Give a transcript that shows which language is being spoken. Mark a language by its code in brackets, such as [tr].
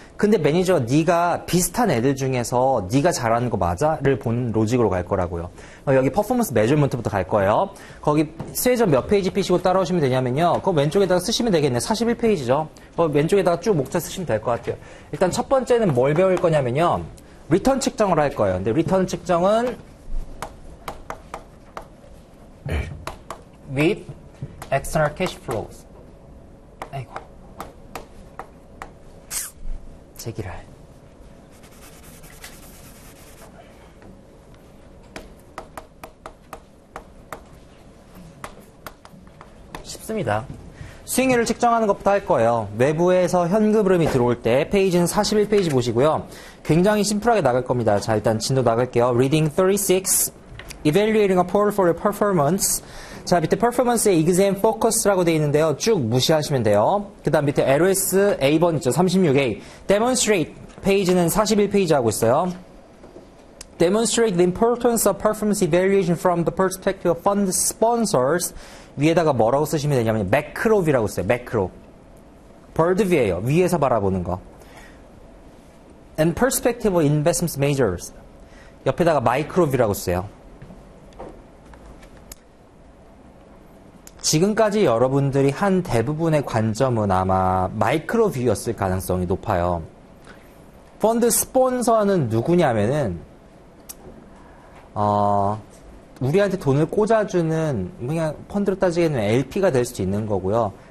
[ko] 근데 매니저가 네가 비슷한 애들 중에서 네가 잘하는 거 맞아?를 보는 로직으로 갈 거라고요. 여기 퍼포먼스 메저먼트부터 갈 거예요. 거기 스웨저 몇 페이지 피시고 따라오시면 되냐면요. 그거 왼쪽에다가 쓰시면 되겠네. 41페이지죠. 왼쪽에다가 쭉 목차 쓰시면 될 것 같아요. 일단 첫 번째는 뭘 배울 거냐면요. 리턴 측정을 할 거예요. 근데 리턴 측정은 [en] with external cash flows. [ko] 아이고. 제기랄. 쉽습니다. 수익률을 측정하는 것부터 할 거예요. 외부에서 현금 흐름이 들어올 때 페이지는 41페이지 보시고요. 굉장히 심플하게 나갈 겁니다. 자, 일단 진도 나갈게요. [en] Reading 36, Evaluating a Portfolio Performance. [ko] 자, 밑에 Performance의 Exam Focus라고 되어 있는데요. 쭉 무시하시면 돼요. 그 다음 밑에 LOS A번 있죠. 36A. Demonstrate 페이지는 41페이지 하고 있어요. [en] Demonstrate the importance of performance evaluation from the perspective of fund sponsors. [ko] 위에다가 뭐라고 쓰시면 되냐면 매크로 뷰라고 써요. 매크로. bird view예요. 위에서 바라보는 거. [en] And perspective of investment measures. [ko] 옆에다가 마이크로 뷰라고 써요. 지금까지 여러분들이 한 대부분의 관점은 아마 마이크로 뷰였을 가능성이 높아요. 펀드 스폰서는 누구냐면은 우리한테 돈을 꽂아주는 그냥 펀드로 따지기에는 LP가 될 수도 있는 거고요.